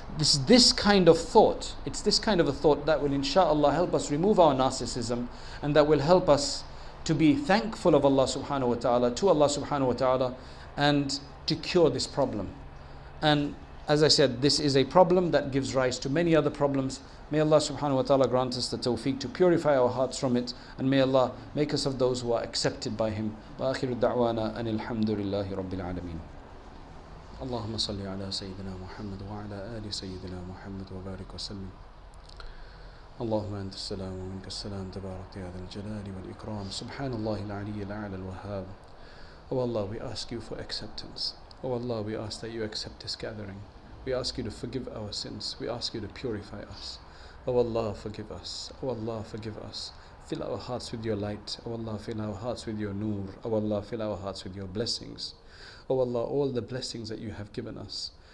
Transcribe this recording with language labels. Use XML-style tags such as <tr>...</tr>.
<en>This kind of thought. It's this kind of a thought that will insha'Allah help us remove our narcissism, and that will help us to be thankful of Allah subhanahu wa ta'ala, to Allah subhanahu wa ta'ala, and to cure this problem. And as I said, this is a problem that gives rise to many other problems. May Allah subhanahu wa ta'ala grant us the tawfiq to purify our hearts from it, and may Allah make us of those who are accepted by Him.</en> <ar>Wa akhiru da'wana anil hamdulillahi rabbil alameen. اللهم صل على سيدنا محمد وعلى آل سيدنا محمد وبارك وسلم. اللهم أنت السلام ومنك السلام تبارك يا ذا الجلال والإكرام. سبحان الله العلي الأعلى الوهاب.</ar> <en>Oh Allah, we ask You for acceptance. Oh Allah, we ask that you accept this gathering. We ask you to forgive our sins. We ask you to purify us. Oh Allah, forgive us. Oh Allah, forgive us. Fill our hearts with your light. Oh Allah, fill our hearts with your nur. Oh Allah, fill our hearts with your blessings. Oh Allah, all the blessings that you have given us.</en>